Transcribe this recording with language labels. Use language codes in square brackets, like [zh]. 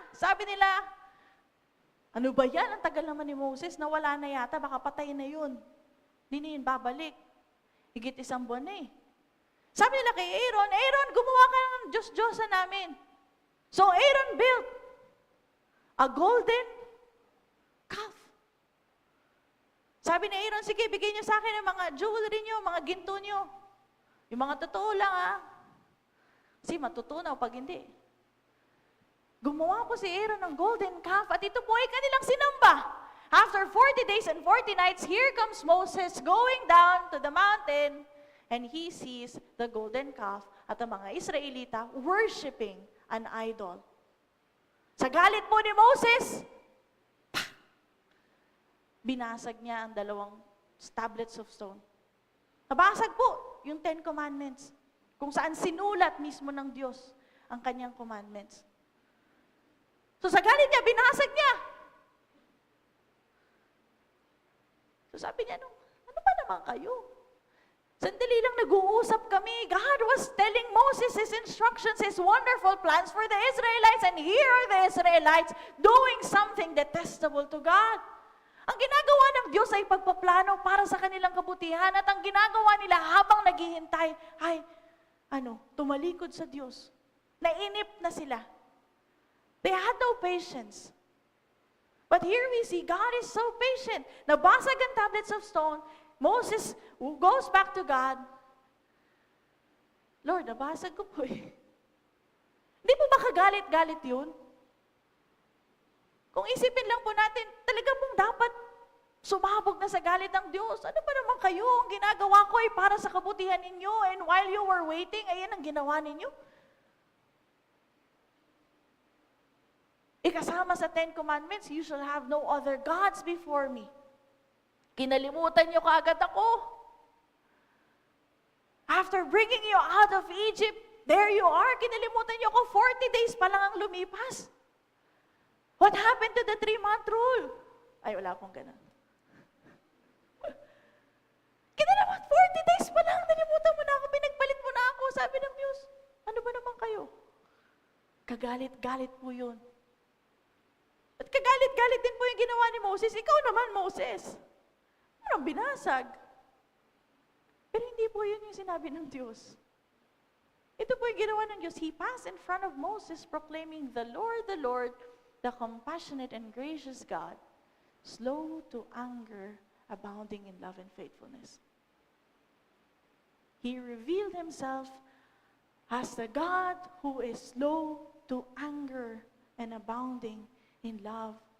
[tl] Sabi nila, ano ba yan? Ang tagal naman ni Moses, nawala na yata, baka patay na yun. Hindi na yun babalik. Higit 1 buwan na eh. Sabi nila kay Aaron, gumawa ka ng Diyos-Diyosa namin. [en] So Aaron built a golden calf. [tl] Sabi ni Aaron, sige, bigyan niyo sa akin ng mga jewelry niyo, mga ginto niyo. Yung mga totoo lang Kasi matutunaw pag hindi. Gumawa po si Aaron ng golden calf at ito po ay kanilang sinamba. [en] After 40 days and 40 nights, here comes Moses going down to the mountain. And he sees the golden calf [tl] at ang mga Israelita [en] worshiping an idol. [tl] Sa galit po ni Moses, binasag niya ang 2 tablets of stone. Nabasag po yung 10 commandments, kung saan sinulat mismo ng Diyos ang kanyang commandments. So sa galit niya, binasag niya. So sabi niya, ano ba naman kayo? Sandali lang nag-uusap kami. [en] God was telling Moses His instructions, His wonderful plans for the Israelites, and here are the Israelites doing something detestable to God. [tl] Ang ginagawa ng Diyos ay pagpaplano para sa kanilang kabutihan at ang ginagawa nila habang naghihintay ay, tumalikod sa Diyos. Nainip na sila. [en] They had no patience. But here we see God is so patient. [tl] Nabasag ang tablets of stone. [en] Moses goes back to God. [tl] Lord, nabasag ko po eh. Hindi po ba kagalit-galit yun? Kung isipin lang po natin, talaga pong dapat sumabog na sa galit ng Diyos. Ano ba naman kayo? Ang ginagawa ko ay para sa kabutihan ninyo. [en] And while you were waiting, [tl] ayan ang ginawa ninyo. Ikasama sa [en] 10 Commandments, you shall have no other gods before me. [tl] Kinalimutan niyo kaagad ako. [en] After bringing you out of Egypt, there you are. [tl] Kinalimutan niyo ako. [en] 40 days [tl] pa lang ang lumipas. [en] What happened to the 3-month rule? [tl] Ay, wala pong ganun. Kinalimutan, 40 days pa lang. Nalimutan mo na ako. Pinagpalit mo na ako. Sabi ng Diyos, ano ba naman kayo? Kagalit-galit po yun. At kagalit-galit din po yung ginawa ni Moses. Ikaw naman, Moses. Parang binasag. Pero hindi po yun yung sinabi ng Diyos. Ito po yung ginawa ng Diyos. [en] He passed in front of Moses proclaiming, the Lord, the compassionate and gracious God, slow to anger, abounding in love and faithfulness. He revealed himself as the God who is slow to anger and abounding in love.